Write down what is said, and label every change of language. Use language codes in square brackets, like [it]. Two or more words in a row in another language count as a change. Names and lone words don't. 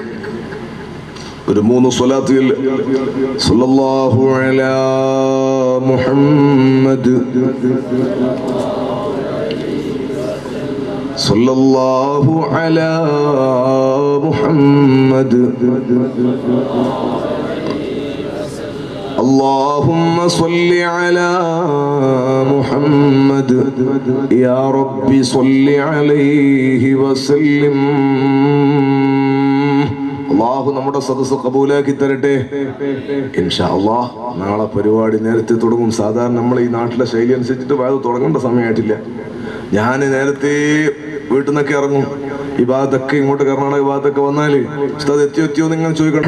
[ar] ഒരു 3 സ്വലാത്ത് صلى الله على محمد، صلى الله على محمد, اللهم صل على محمد يا رب صل عليه وسلم. [ml] അല്ലാഹു നമ്മുടെ സദസ്സ് കബൂലാക്കി തരട്ടെ [ar] إن شاء الله. [ml] നാളെ പരിപാടി നേരത്തെ തുടങ്ങും. സാധാരണ നമ്മൾ ഈ നാട്ടിലെ ശൈലി അനുസരിച്ചിട്ട് അത് തുടങ്ങേണ്ട സമയമായിട്ടില്ല. ഞാൻ നേരത്തെ വീട്ടിൽ നിന്നൊക്കെ ഇറങ്ങും. ഈ ഭാഗത്തൊക്കെ ഇങ്ങോട്ട് കർണാടക ഭാഗത്തൊക്കെ വന്നാല് ഉസ്താദ് എത്തിയോ നിങ്ങൾ ചോദിക്കണം.